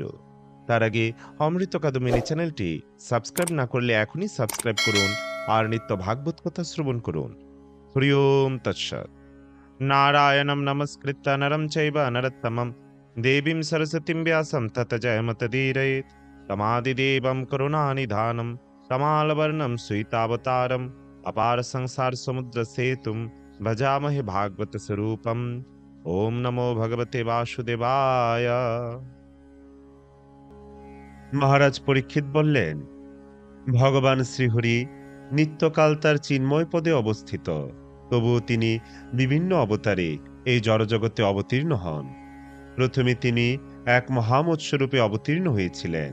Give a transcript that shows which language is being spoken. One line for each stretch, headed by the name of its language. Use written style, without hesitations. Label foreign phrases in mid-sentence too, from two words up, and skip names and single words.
Bangla: তার আগে অমৃত কাদম্বিনী চ্যানেলটি সাবস্ক্রাইব না করলে এখনই সাবস্ক্রাইব করুন আর নিত্য ভাগবত কথা শ্রবণ করুন।
Sanskrit: হরি ওম তৎসৎ। নারায়ণম নমস্কৃত্য নরম চৈব নরোত্তমম দেবীম সরস্বতীম ব্যাসম তত জয়মতদীরয়েৎ। তমাদিদেবম করুণানিধানম তমালবর্ণম সুইতাবতারম अपार संसार समुद्र सेतुम भजामहे भागवत स्वरूपम। ओम नमो भगवते वासुदेवाय।
Bangla: মহারাজ পরীক্ষিত বললেন, ভগবান শ্রীহরি নিত্যকাল তার চিন্ময় পদে অবস্থিত, তবুও তিনি বিভিন্ন অবতারে এই জড়জগতে অবতীর্ণ হন। প্রথমে তিনি এক মহামৎস্যরূপে অবতীর্ণ হয়েছিলেন।